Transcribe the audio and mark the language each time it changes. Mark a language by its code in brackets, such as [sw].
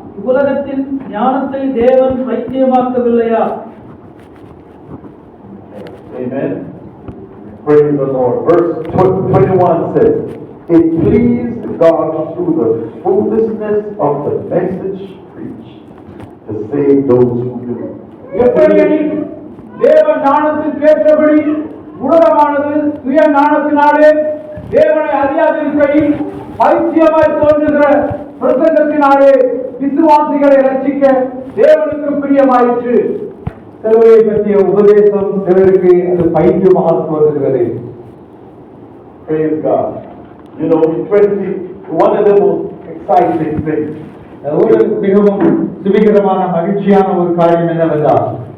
[ta] உலகத்தின் ஞானத்தை தேவன் பைத்தியமாக்கவில்லையா? [en] Amen. Praise the Lord. Verse 21 says, "It pleased God through the foolishness of the message preached to save those who believe." [ta] எப்படியெனில் தேவ ஞானத்திற்கு ஏற்றபடி உலகமானது சுய ஞானத்தினாலே தேவனை அறியாதிருக்கையில் பைத்தியமாய் தோன்றுகிற பிரசங்கத்தினாலே விசுவாசிகளை ரட்சிக்க தேவனுக்கு பிரியமாயிற்று. சிலுவையை பற்றிய உபதேசம் சிலருக்கு அது பைத்தியமாக தோன்றுகிறது. [en] Praise God. You know, one of the most exciting things. [ta] ஒரு மிகவும் சுவிகரமான மகிழ்ச்சியான ஒரு காரியம் என்னவென்றால்,